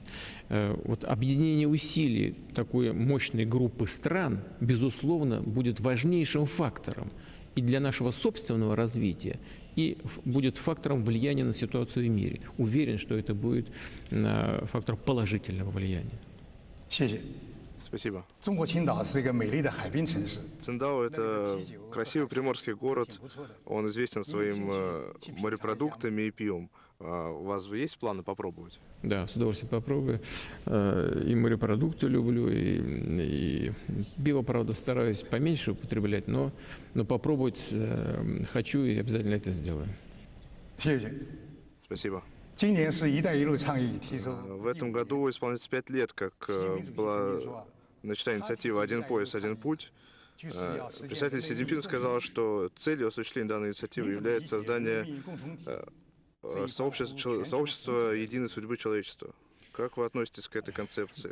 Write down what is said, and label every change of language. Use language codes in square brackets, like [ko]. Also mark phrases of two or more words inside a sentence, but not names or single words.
[ru] Вот объединение усилий такой мощной группы стран, безусловно, будет важнейшим фактором и для нашего собственного развития, и будет фактором влияния на ситуацию в мире. Уверен, что это будет фактор положительного влияния. [zh] 谢谢。 [ru] Спасибо. [zh] 中国青岛是一个美丽的海滨城市， [ru] Циндао — это красивый приморский город. Он известен своим морепродуктами и пивом. У вас есть планы попробовать? Да, с удовольствием попробую. И морепродукты люблю, и пиво, правда, стараюсь поменьше употреблять, но попробовать хочу и обязательно это сделаю. [zh] 谢谢。 [ru] Спасибо. [zh] 今年是“一带一路”倡议提出， [ru] В этом году исполняется 5 лет, как была начата инициатива «Один пояс, один путь». Председатель Си Цзиньпин сказал, что целью осуществления данной инициативы является создание сообщества единой судьбы человечества. Как вы относитесь к этой концепции?